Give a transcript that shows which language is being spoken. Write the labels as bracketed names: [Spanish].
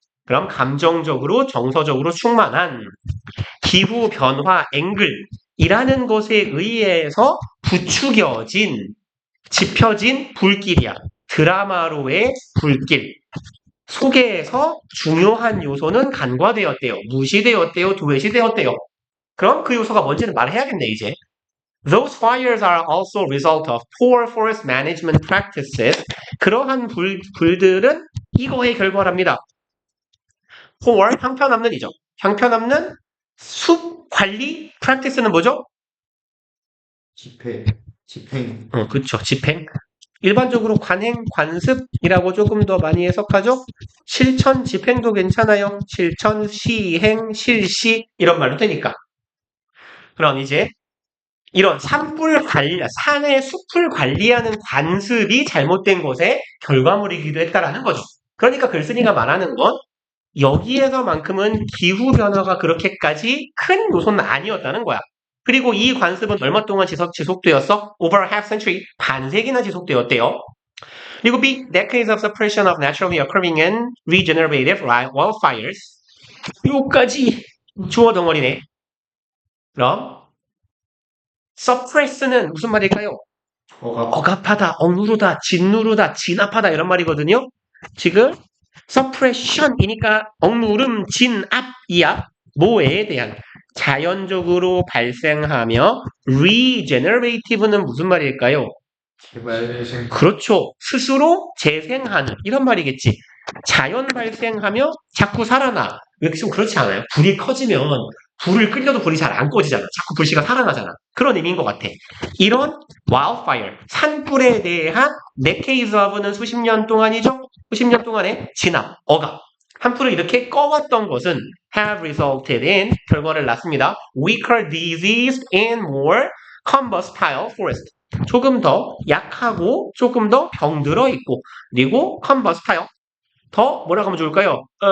[Korean] 그럼 감정적으로 정서적으로 충만한 기후변화 앵글이라는 것에 의해서 부추겨진 지펴진 불길이야. 드라마로의 불길. 속에서 중요한 요소는 간과되었대요. 무시되었대요. 도외시되었대요. 그럼 그 요소가 뭔지는 말해야겠네, 이제. [English] Those fires are also a result of poor forest management practices. [Korean] 그러한 불들은 이거의 결과랍니다. poor, 형편없는이죠. 형편없는 숲 관리 practice는 뭐죠? 집행. 그렇죠. 집행. 일반적으로 관행, 관습이라고 조금 더 많이 해석하죠. 실천, 집행도 괜찮아요. 실천, 시행, 실시 이런 말도 되니까. 그럼 이제 이런 산의 숲을 관리하는 관습이 잘못된 것의 결과물이기도 했다라는 거죠. 그러니까 글쓴이가 말하는 건 여기에서만큼은 기후변화가 그렇게까지 큰 요소는 아니었다는 거야. 그리고 이 관습은 얼마 동안 지속되었어? [English] Over a half century, [Korean] 반세기나 지속되었대요. 그리고 [English] B, decades of suppression of naturally occurring and regenerative wildfires. [Korean] 요까지 주어 덩어리네. 그럼 suppress는 무슨 말일까요? 억압하다, 억누르다, 짓누르다, 진압하다 이런 말이거든요. 지금 suppression이니까 억누름, 진압이야. 뭐에 대한 자연적으로 발생하며 regenerative는 무슨 말일까요? 재발생. 그렇죠. 스스로 재생하는 이런 말이겠지. 자연 발생하며 자꾸 살아나. 왜 좀 그렇지 않아요? 불이 커지면 불을 끌려도 불이 잘 안 꺼지잖아. 자꾸 불씨가 살아나잖아. 그런 의미인 것 같아. 이런 wildfire, 산불에 대한 decades of는 수십 년 동안이죠. 수십 년 동안의 진압, 억압. 산불을 이렇게 꺼왔던 것은 [English] have resulted in [Korean] 결과를 낳습니다. [English] Weaker disease and more combustile forest. [Korean] 조금 더 약하고 조금 더 병들어 있고 그리고 combustile 더 뭐라고 하면 좋을까요?